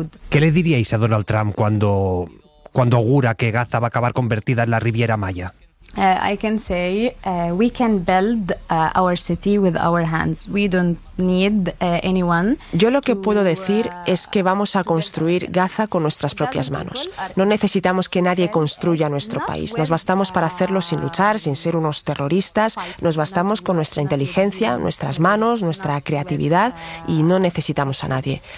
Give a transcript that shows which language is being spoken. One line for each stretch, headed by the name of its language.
Spanish: ¿Qué le diríais a Donald Trump cuando augura que Gaza va a acabar convertida en la Riviera Maya?
English: I can say we can build our city with our hands. We don't need anyone.
Spanish: Yo lo que puedo decir es que vamos a construir Gaza con nuestras propias manos. No necesitamos que nadie construya nuestro país. Nos bastamos para hacerlo sin luchar, sin ser unos terroristas. Nos bastamos con nuestra inteligencia, nuestras manos, nuestra creatividad y no necesitamos a nadie.